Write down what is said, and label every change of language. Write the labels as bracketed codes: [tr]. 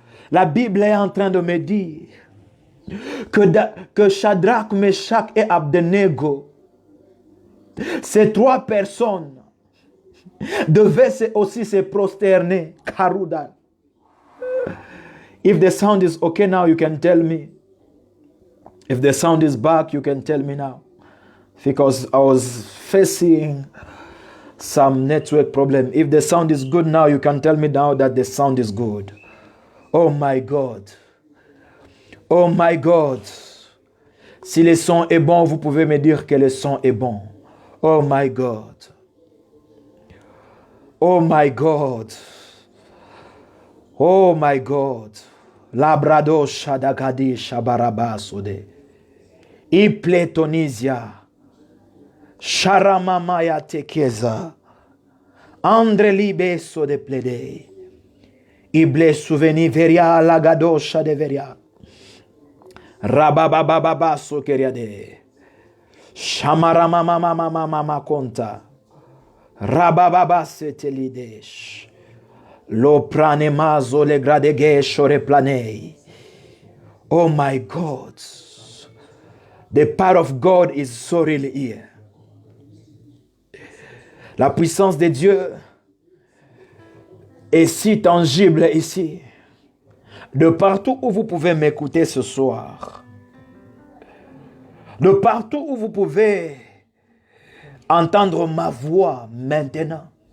[fr] La Bible est en train de me dire que Shadrach, Meshach et Abednego, ces trois personnes devaient aussi se prosterner. Karuda. [en] If the sound is okay now, you can tell me. If the sound is back, you can tell me now. Because I was facing some network problem. If the sound is good now, you can tell me now that the sound is good. Oh my God. Oh my God. [fr] Si le son est bon, vous pouvez me dire que le son est bon. [en] Oh my God. Oh my God. Oh my God. Labrado Shadagadi Shabarabasode. Ipletonisia. Sharamamaya Tekeza. Andre Libeso de Plede. Ible souveni veria lagadosha de veria. Rababababaso keriade. Shamarama mama mama mama konta. Rabababa setelidesh. Lo pranemazo le gradege shore planei. Oh my God. The power of God is so real here. [fr] La puissance de Dieu est si tangible ici. De partout où vous pouvez m'écouter ce soir. De partout où vous pouvez entendre ma voix maintenant.